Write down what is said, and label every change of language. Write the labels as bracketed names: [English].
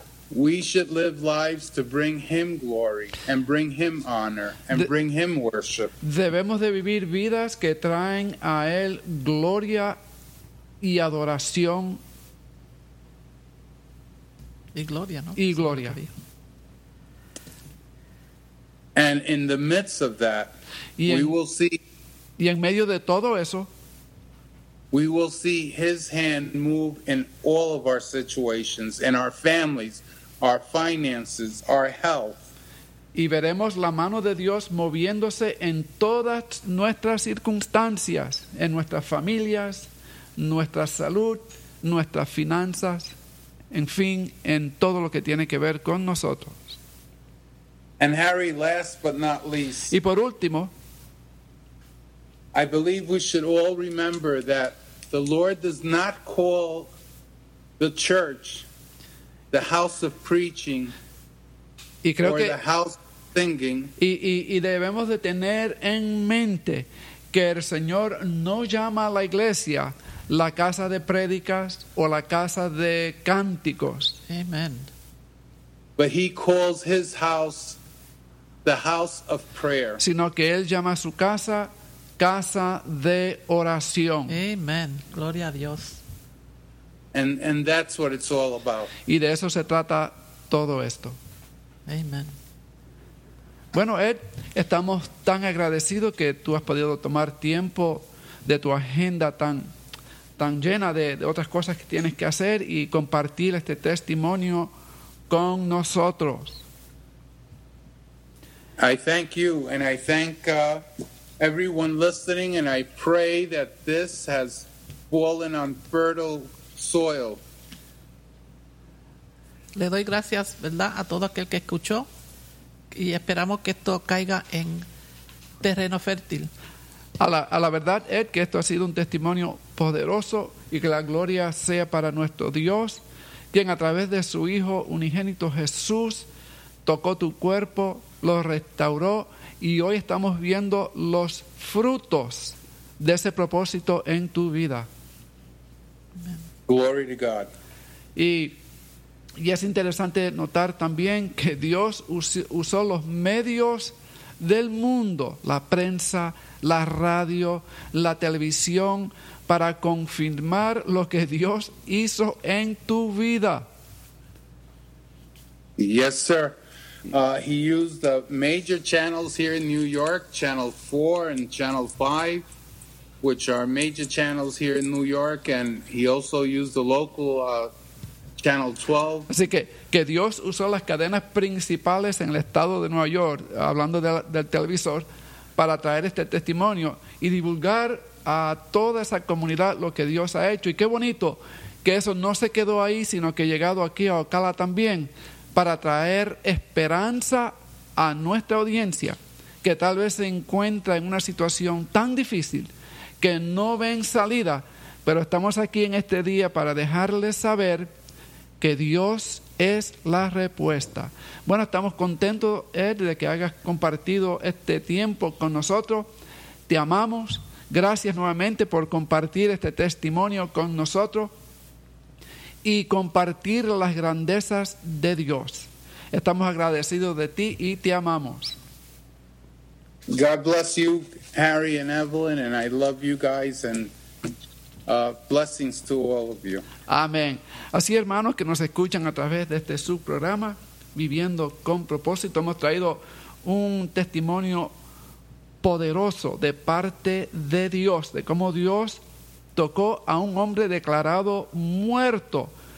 [English] We should live lives to bring Him glory and bring Him honor and bring Him worship. [Spanish] Debemos de vivir vidas que traen a Él gloria y adoración. Y gloria, ¿no? Y gloria. [English] And in the midst of that, we will see. [Spanish] Y en medio de todo eso, [English] we will see His hand move in all of our situations, in our families, our finances, our health. [Spanish] Y veremos la mano de Dios moviéndose en todas nuestras circunstancias, en nuestras familias, nuestra salud, nuestras finanzas. En fin, en todo lo que tiene que ver con nosotros. [English] And Harry, last but not least, [Spanish] y por último, [English] I believe we should all remember that the Lord does not call the church the house of preaching or the house of singing. [Spanish] Y debemos de tener en mente que el Señor no llama a la iglesia la casa de prédicas o la casa de cánticos. Amen. [English] But He calls His house the house of prayer. [Spanish] Sino que Él llama a su casa, casa de oración. Amen. Gloria a Dios. [English] And that's what it's all about. [Spanish] Y de eso se trata todo esto. Amen. Bueno, Ed, estamos tan agradecidos que tú has podido tomar tiempo de tu agenda tan llena de otras cosas que tienes que hacer y compartir este testimonio con nosotros. [English] I thank you and I thank everyone listening and I pray that this has fallen on fertile soil. [Spanish] Le doy gracias, ¿verdad?, a todo aquel que escuchó y esperamos que esto caiga en terreno fértil. A la verdad, Ed, que esto ha sido un testimonio poderoso y que la gloria sea para nuestro Dios, quien a través de su Hijo unigénito Jesús tocó tu cuerpo, lo restauró y hoy estamos viendo los frutos de ese propósito en tu vida. [English] Glory to God. [Spanish] Y es interesante notar también que Dios usó los medios del mundo, la prensa, la radio, la televisión, para confirmar lo que Dios hizo en tu vida. [English] Yes, sir. He used the major channels here in New York, Channel 4 and Channel 5, which are major channels here in New York, and he also used the local Channel 12. [Spanish] Así que Dios usó las cadenas principales en el estado de Nueva York, hablando del televisor, para traer este testimonio y divulgar a toda esa comunidad lo que Dios ha hecho. Y qué bonito que eso no se quedó ahí, sino que ha llegado aquí a Ocala también para traer esperanza a nuestra audiencia que tal vez se encuentra en una situación tan difícil que no ven salida. Pero estamos aquí en este día para dejarles saber que Dios es la respuesta. Bueno, estamos contentos, Ed, de que hayas compartido este tiempo con nosotros. Te amamos. Gracias nuevamente por compartir este testimonio con nosotros y compartir las grandezas de Dios. Estamos agradecidos de ti y te amamos. [English] God bless you, Harry and Evelyn, and I love you guys, and Blessings to all of you. [Spanish] Amén. Así, hermanos, que nos escuchan a través de este subprograma, Viviendo con Propósito, hemos traído un testimonio poderoso de parte de Dios, de cómo Dios tocó a un hombre declarado muerto